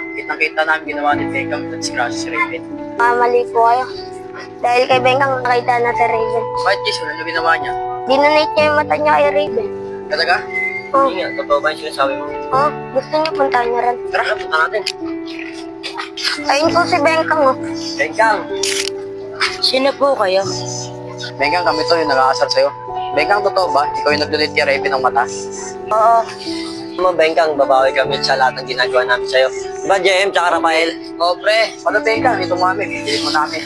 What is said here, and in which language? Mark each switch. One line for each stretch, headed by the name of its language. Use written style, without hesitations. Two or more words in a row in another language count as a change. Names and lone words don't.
Filipino: Kitang-kita namin ginawa ni Bengkang at si Crush si Raven. Kamali po kayo. Dahil kay Bengkang nakita na si Raven. Bakit, Giselle? Ano ginawa niya? Dinonate niya yung mata niya kay Raven. Talaga? Oh, Hindi nga, totoo ba yung sinasabi mo? oh, gusto niyo puntahan niyo rin. Tara, punta natin. Ayun po si Bengkang, oh. Bengkang! Sino po kayo? Bengkang, kami to yung nag-aasar sa'yo. Bengkang, totoo ba? Ikaw yung nag-donate kay Raven ng mata? Oo. Mo, Bengkang, babawi kami sa lahat ng ginagawa namin sa'yo. Diba, JM, tsaka Rafael? Oo, pre. Ano, Bengkang? Ito mo kami. Bibili mo namin.